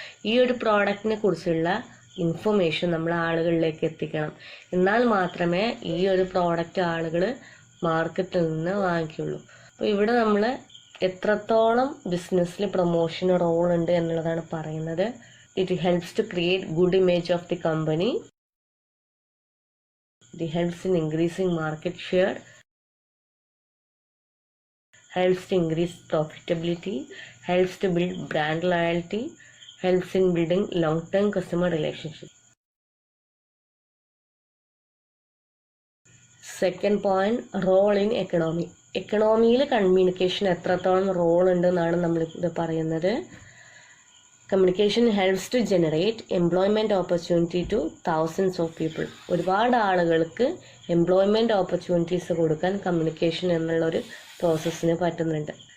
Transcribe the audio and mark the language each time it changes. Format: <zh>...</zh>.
<ml>ഈ ഒരു പ്രോഡക്റ്റിനെ കുറിച്ചുള്ള ഇൻഫർമേഷൻ നമ്മൾ ആളുകളിലേക്ക് എത്തിക്കണം. എന്നാൽ മാത്രമേ ഈ ഒരു പ്രോഡക്റ്റ് ആളുകൾ മാർക്കറ്റിൽ നിന്ന് വാങ്ങിക്കുള്ളൂ. അപ്പോൾ ഇവിടെ നമ്മൾ എത്രത്തോളം ബിസിനസ്സിൽ പ്രൊമോഷന് റോൾ ഉണ്ട് എന്നുള്ളതാണ് പറയുന്നത്.</ml> <en>It helps to create good image of the company. It helps in increasing market share, helps to increase profitability, helps to build brand loyalty, helps in building long-term customer relationship. Second point, role in economy.</en> <ml>എക്കണോമിയിൽ communication എത്രത്തോളം role ഉണ്ടെന്നാണ് നമ്മളിത് പറയുന്നത്.</ml> <en>Communication helps to generate employment opportunity to thousands of people.</en> <ml>ഒരുപാട് ആളുകൾക്ക് employment opportunities കൊടുക്കാൻ communication എന്നുള്ളൊരു പ്രോസസ്സിന് പറ്റുന്നുണ്ട്.</ml>